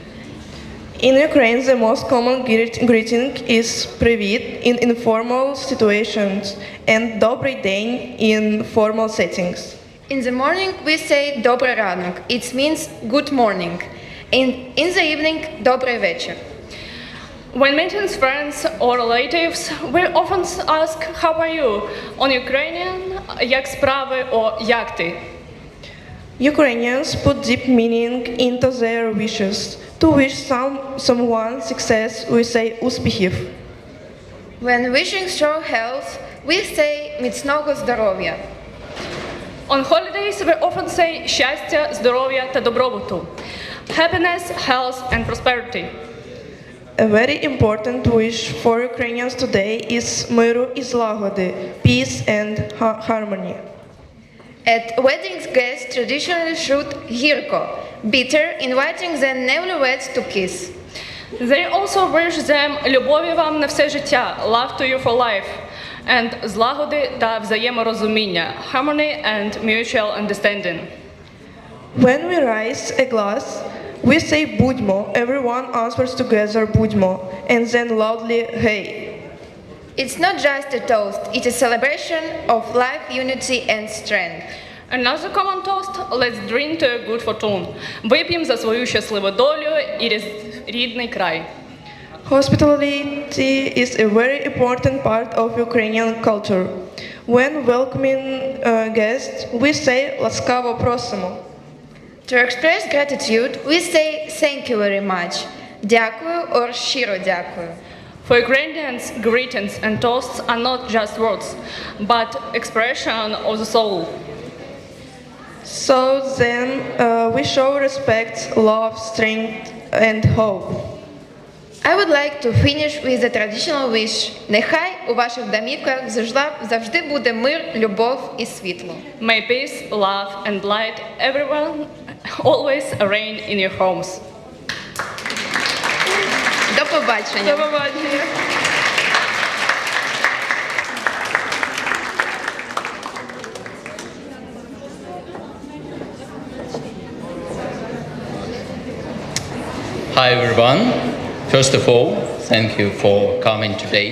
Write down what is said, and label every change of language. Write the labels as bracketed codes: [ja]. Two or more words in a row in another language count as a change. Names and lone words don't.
[en] In Ukraine, the most common greeting is "Привіт" in informal situations and [uk] "Добрий день" [en] in formal settings. In the morning, we say [uk] "Добрий ранок." [en] It means good morning. In the evening, [uk] "Добрий вечір." [en] When meeting friends or relatives, we often ask, how are you? On Ukrainian, [uk] як справи or як ти? [en] Ukrainians put deep meaning into their wishes. To wish someone success, we say "Успіхів." When wishing strong health, we say [uk] "Міцного здоров'я." [en] On holidays, we often say [uk] щастя, здоров'я та добробуту. [en] Happiness, health and prosperity. A very important wish for Ukrainians today is [uk] миру і злагоди, [en] peace and harmony. At weddings, guests traditionally shoot гірко, bitter, inviting the newlyweds to kiss. They also wish them [uk] любові вам на все життя, [en] love to you for life, and [uk] злагоди та взаєморозуміння, [en] harmony and mutual understanding. When we raise a glass, we say "Будьмо." Everyone answers together "Будьмо," and then loudly "Hey." It's not just a toast, it's a celebration of life, unity and strength. Another common toast, let's drink to a good fortune. [uk] Вип'ємо за свою щасливу долю і рідний край. [en] Hospitality is a very important part of Ukrainian culture. When welcoming guests, we say [uk] "Ласкаво просимо." [en] To express gratitude, we say "Thank you very much," [uk] "Дякую" or "Щиро дякую." [en] For Ukrainians, greetings and toasts are not just words, but expression of the soul. So then we show respect, love, strength and hope. I would like to finish with a traditional wish. [uk] Нехай у ваших домівках завжди буде мир, любов і світло. [en] May peace, love and light everyone always reign in your homes. [uk] До побачення. До побачення. [en] Hi everyone. First of all, thank you for coming today.